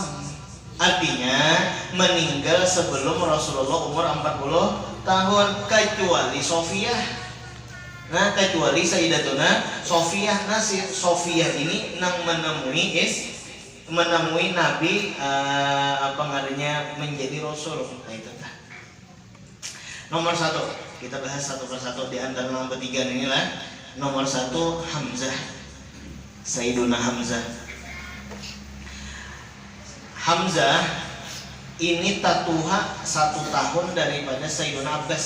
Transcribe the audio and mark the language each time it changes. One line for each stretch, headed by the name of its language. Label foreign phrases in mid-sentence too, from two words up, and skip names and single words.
Indonesian: Artinya meninggal sebelum Rasulullah umur 40 tahun kecuali Sofiyah. Nah kecuali Sayyidatuna Sofiyah. Nah si Sofiyah ini nang menemui Nabi apa ngarannya menjadi Rasul. Nah itu. Nomor satu, kita bahas satu persatu di antara nama bertiga inilah. Nomor satu Hamzah, Sayyiduna Hamzah. Hamzah ini tatuha 1 tahun daripada Sayyiduna Abbas.